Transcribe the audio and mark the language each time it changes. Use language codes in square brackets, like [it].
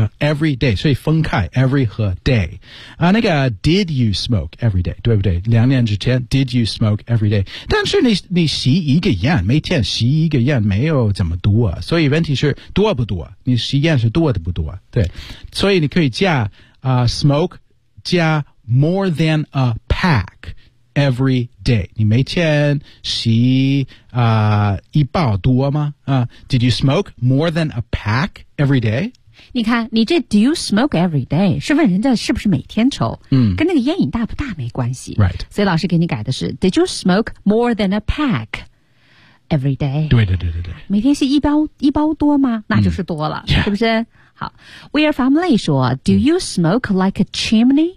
[zh] every day， 所以分开 every 和 day。啊，那个 [en] did you smoke every day？ [zh] 对不对？两年之前 [en] did you smoke every day？ [zh] 但是你吸一个烟，每天吸一个烟没有怎么多，所以问题是多不多？你吸烟是多的不多？对，所以你可以加。 [en] Smoke [zh] 加 [en] more than a pack every day. [zh] 你每天吸一包多吗？ [en] Did you smoke more than a pack every day? [zh] 你看，你这 [en] do you smoke every day [zh] 是问人家是不是每天抽？嗯，跟那个烟瘾大不大没关系。 [en] Right. [zh] 所以老师给你改的是 [en] did you smoke more than a pack every day? [zh] 对对对对对。每天吸一包多吗？那就是多了，是不是？好 ， [en] We are family 说 ，Do you smoke like a chimney？